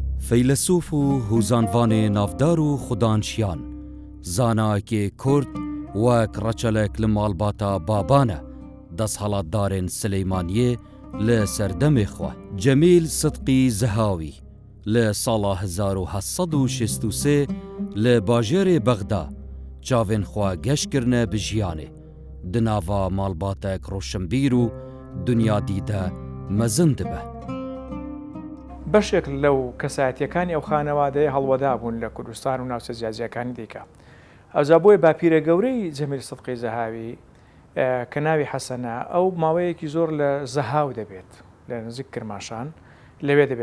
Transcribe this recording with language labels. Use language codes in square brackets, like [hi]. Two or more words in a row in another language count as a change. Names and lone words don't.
[ku] فەیلسوف و هوزانوانê navdar û xudanşiyan, zanayekê Kurd wek reçelek li malbata baban e, desthilatdarên Silêmaniyê li serdemê xwe. Cemîl Sidqî Zehawî li sala 1763 li bajêrê Bexda çavên xwe geş kirine bi jiyanê, di nava malbatek roşnbîr û dunyadîde mezin dibe. [ckb] بەشێک لەو کەسایەتیەکانی ئەو خانەوادەیە هەڵوەدا بوون لە کوردستان و ناوچە جیاجیەکانی دیکە. ئەوجا بۆیە باپیرە گەورەی جەمیل سدقی زەهاوی کە ناوی حەسەنە، ئەو ماوەیەکی زۆر لە زەهاو دەبێت لە نزیک کرماشان لەوێ دەبێت.